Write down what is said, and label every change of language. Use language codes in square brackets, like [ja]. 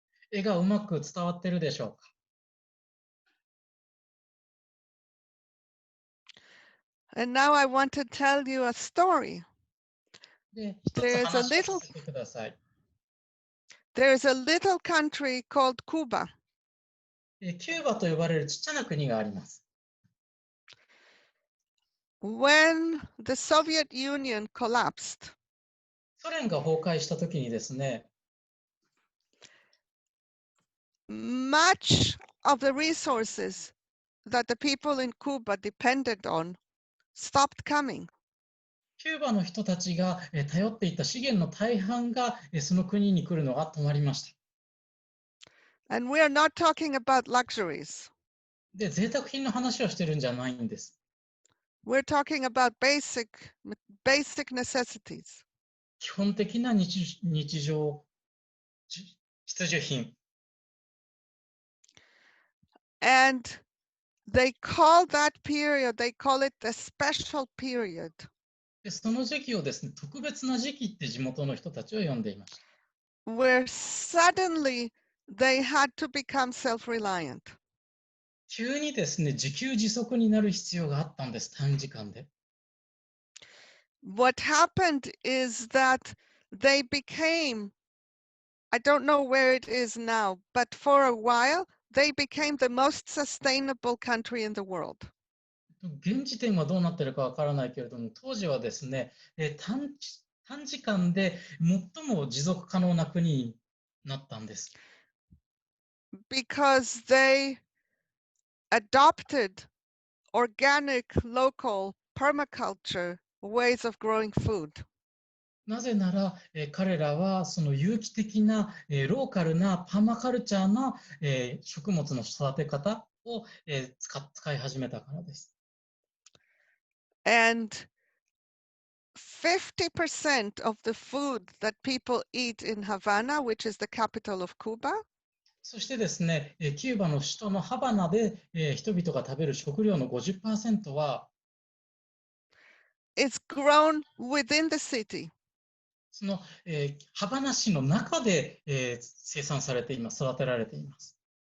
[ja] 絵がうまく伝わっているでしょうか。 [en] And now I want to tell you a story. [ja] で、一つ話をさせてください。 [en] There's a little country called Cuba. [ja] キューバと呼ばれるちっちゃな国があります。 [en] When the Soviet Union collapsed, [ja] ソ連が崩壊したときにですね、 [en] much of the resources that the people in Cuba depended on stopped coming. [ja] キューバの人たちが頼っていた資源の大半がその国に来るのが止まりました。 [en] And we are not talking about luxuries. [ja] で、贅沢品の話をしてるんじゃないんです。 [en] We're talking about basic necessities. [ja] 基本的な日常必需品。 [en] And they call that period, they call it the special period. [ja] で、その時期をですね、特別な時期って地元の人たちは呼んでいました。 [en] Where suddenly they had to become self-reliant. [ja] 急にですね、自給自足になる必要があったんです、短時間で。 [en] What happened is that they became, I don't know where it is now, but for a while, they became the most sustainable country in the world. [ja] 現時点はどうなっているかわからないけれども、当時はですね、短時間で最も持続可能な国になったんです。 [en] Because they adopted organic, local, permaculture ways of growing food. [ja] なぜなら、彼らはその有機的な、ローカルなパーマカルチャーな、食物の育て方を、使い始めたからです。 [en] And 50% of the food that people eat in Havana, which is the capital of Cuba, [ja] そしてですね、キューバの首都のハバナで、人々が食べる食料の 50% は [en] is grown within the city. [ja] その、ハバナ市の中で、生産されています、育てられています。